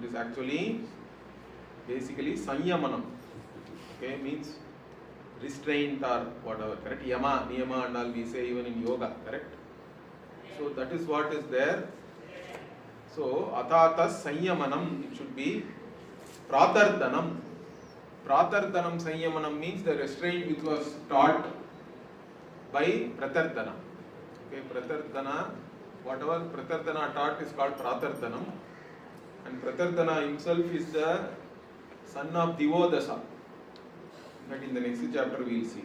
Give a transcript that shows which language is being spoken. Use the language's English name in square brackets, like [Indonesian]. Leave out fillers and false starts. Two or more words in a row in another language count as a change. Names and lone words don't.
[English] It is actually basically sanyamanam, okay, means restraint or whatever, correct? [Sanskrit] Yama, niyama [English] and all we say even in yoga, correct? So that is what is there. So [Sanskrit] atatas sanyamanam, [English] it should be pratardhanam. [Sanskrit] Pratardhanam sanyamanam [English] means the restraint which was taught by pratardhana. Okay, pratardhana, whatever pratardhana taught is called pratardhanam. And pratardhana himself is the son of Divodasa. But in the next chapter we will see.